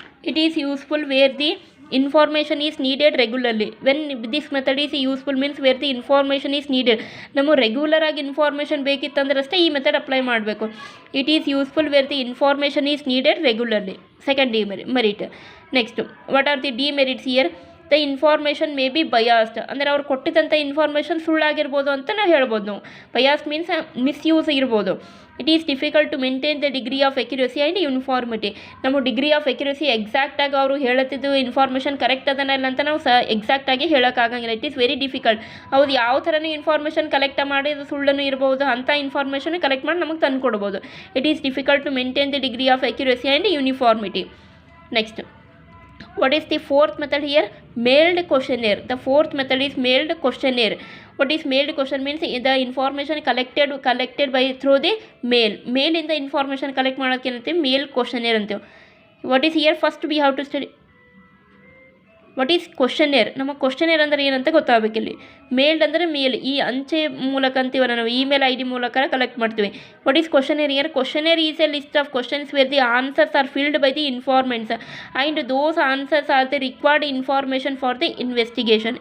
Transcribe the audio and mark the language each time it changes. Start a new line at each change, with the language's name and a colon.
English: It is useful where the information is needed regularly. When this method is useful means where the information is needed.
Kannada: ನಮಗೆ regular ಆಗಿ information ಬೇಕಿತ್ತಂದ್ರೆ ಅಷ್ಟೇ ಈ method apply ಮಾಡಬೇಕು.
English: It is useful where the information is needed regularly. Second demerit. Next, what are the demerits here? The information may be biased.
Kannada: ಅಂದರೆ ಅವ್ರು ಕೊಟ್ಟಿದ್ದಂಥ information ಸುಳ್ಳಾಗಿರ್ಬೋದು ಅಂತ ನಾವು ಹೇಳ್ಬೋದು. ನಾವು ಬಯಾಸ್ಡ್ ಮೀನ್ಸ್ ಮಿಸ್ಯೂಸ್ ಇರ್ಬೋದು.
English: It is difficult to maintain the degree of accuracy and uniformity.
Kannada: ನಮ್ಮ degree of ಎಕ್ಯುರಸಿ ಎಕ್ಸಾಕ್ಟಾಗಿ ಅವರು ಹೇಳುತ್ತಿದ್ದು information correct ಅದನ್ನ ಇಲ್ಲ ಅಂತ ನಾವು ಎಕ್ಸಾಕ್ಟಾಗಿ ಹೇಳೋಕ್ಕಾಗಂಗಿಲ್ಲ.
English: It is very difficult.
Kannada: ಅವ್ರು ಯಾವ ಥರನೂ ಇನ್ಫಾರ್ಮೇಷನ್ ಕಲೆಕ್ಟ್ ಮಾಡಿ ಅದು ಸುಳ್ಳನ್ನು ಇರ್ಬೋದು, ಅಂಥ ಇನ್ಫಾರ್ಮೇಷನ್ ಕಲೆಕ್ಟ್ ಮಾಡಿ ನಮಗೆ ತಂದು ಕೊಡ್ಬೋದು.
English: It is difficult to maintain the degree of accuracy and uniformity. Next, what is the fourth method here? Mailed questionnaire. The fourth method is mailed questionnaire. What is mailed question means the information collected by through the mail
Kannada: ಇಂದ information collect ಮಾಡೋದಕ್ಕೆ ಏನಂತೀವಿ? ಮೇಲ್ questionnaire ಅಂತೀವಿ.
English: What is here? First we have to study what is questionnaire.
Kannada: ನಮ್ಮ questionnaire ಅಂದರೆ ಏನಂತ ಗೊತ್ತಾಗಬೇಕಿಲ್ಲಿ. ಮೇಲ್ಡ್ ಅಂದರೆ ಮೇಲ್, ಈ ಅಂಚೆ ಮೂಲಕ ಅಂತೀವಲ್ಲ ನಾವು, ಇಮೇಲ್ ID ಮೂಲಕ ಕಲೆಕ್ಟ್ ಮಾಡ್ತೀವಿ.
English: What is questionnaire here? Questionnaire is a list of questions where the answers are filled by the informants and those answers are the required information for the investigation.